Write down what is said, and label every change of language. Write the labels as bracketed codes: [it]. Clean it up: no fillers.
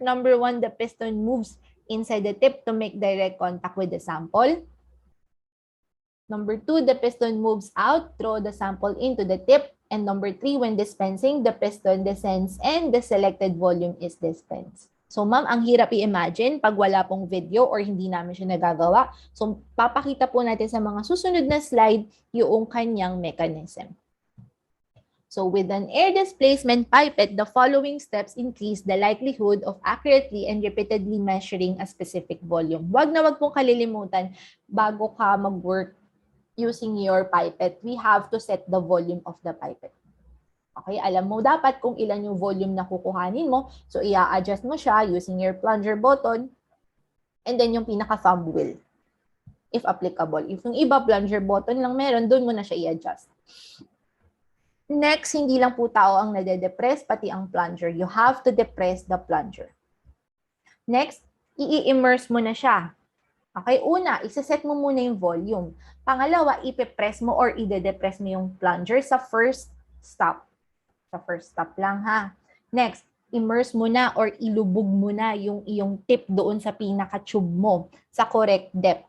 [en] Number one, the piston moves inside the tip to make direct contact with the sample. Number two, the piston moves out, throw the sample into the tip. And number three, when dispensing, the piston descends and the selected volume is dispensed. [tl] So ma'am, ang hirap i-imagine pag wala pong video or hindi namin siya nagagawa. So papakita po natin sa mga susunod na slide yung kanyang mechanism. [en] So with an air displacement pipette, the following steps increase the likelihood of accurately and repeatedly measuring a specific volume. [tl] Wag na wag pong kalilimutan bago ka mag-work [en] using your pipette, we have to set the volume of the pipette. [tl] Okay, alam mo dapat kung ilan yung volume na kukuhanin mo. So, i-adjust mo siya [en] using your plunger button and then [tl] yung pinaka-thumb wheel, if applicable. If yung iba, plunger button lang meron, doon mo na siya i-adjust. Next, hindi lang po tao ang nade-depress, pati ang plunger. [en] You have to depress the plunger. [tl] Next, i-immerse mo na siya. Okay, una, isa-set mo muna yung volume. Pangalawa, ipe-press mo or ide-depress mo yung plunger sa first stop. Sa first stop lang ha. Next, immerse mo na or ilubog mo na yung iyong tip doon sa pinaka-tube mo sa correct depth.